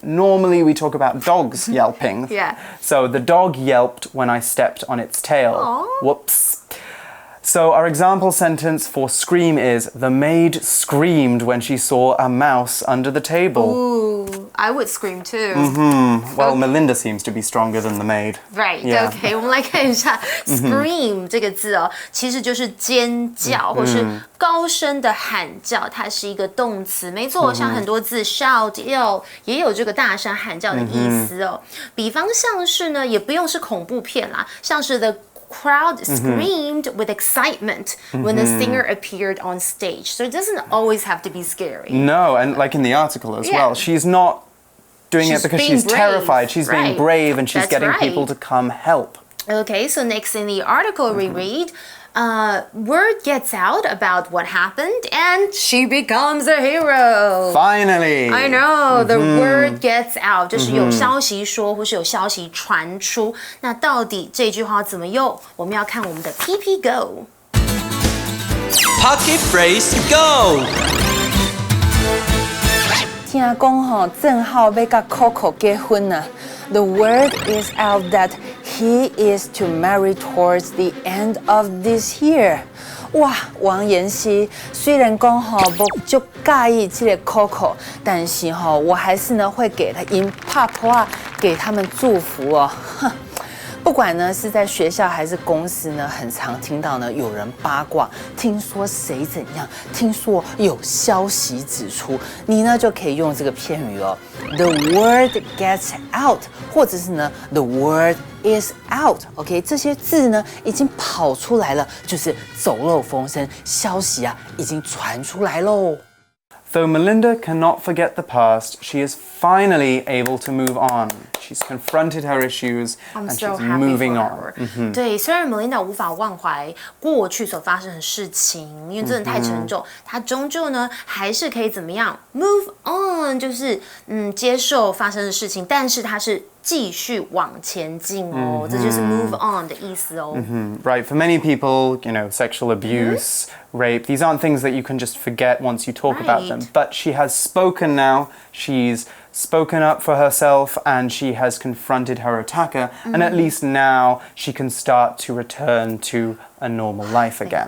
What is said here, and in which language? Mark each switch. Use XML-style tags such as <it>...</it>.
<en>Normally, we talk about dogs yelping. So the dog yelped when I stepped on its tail. Aww. Whoops. So our example sentence for scream is, the maid screamed when she saw a mouse under the table. Ooh, I would scream too. Well, Melinda seems to be stronger than the maid. Right, OK，</en> <zh>我们来看一下 scream 这个字哦，其实就是尖叫或是高声的喊叫，它是一个动词，没错，像很多字 shout、yell 也有这个大声喊叫的意思哦。比方像是呢，也不用是恐怖片啦，像是</zh> <en>the crowd screamed with excitement when the singer appeared on stage. So it doesn't always have to be scary. No, and like in the article as well, she's not doing it because she's terrified. She's being brave and she's getting people to come help. Okay, so next in the article we read, word gets out about what happened and she becomes a hero. Finally! I know, the word gets out</en> <zh>就是有消息说或是有消息传出。那到底这句话怎么用？我们要看我们的 PP Go。</zh> <en>Pocket Phrase Go！</en> <zh>听讲吼，正好要甲 Coco 结婚啊。</zh> <en>The word is out that he is to marry towards the end of this year.</en> <zh>哇，王妍希虽然讲吼不就介意这个 Coco， 但是吼我还是呢会给他因拍拖啊，给他们祝福哦。哼。不管呢是在学校还是公司呢，很常听到呢有人八卦，听说谁怎样，听说有消息指出，你呢就可以用这个片语哦 ，</zh> <en>the word gets out，</en> <zh>或者是呢</zh> <en>the word is out。 OK，</en> <zh>这些字呢已经跑出来了，就是走漏风声，消息啊已经传出来喽。</zh> <en>Though Melinda cannot forget the past, she is finally able to move on. She's confronted her issues and she's moving on.</en> <zh>对，虽然 Melinda 无法忘怀过去所发生的事情，因为真的太沉重，她终究呢还是可以怎么样 move on， 就是接受发生的事情，但是她是继续往前进哦，这就是 move on 的意思哦。</zh> <en>Right, for many people, sexual abuse, rape, these aren't things that you can just forget once you talk about them. But she has spoken now, she's spoken up for herself, and she has confronted her attacker, and at least now she can start to return to a normal life again.</en>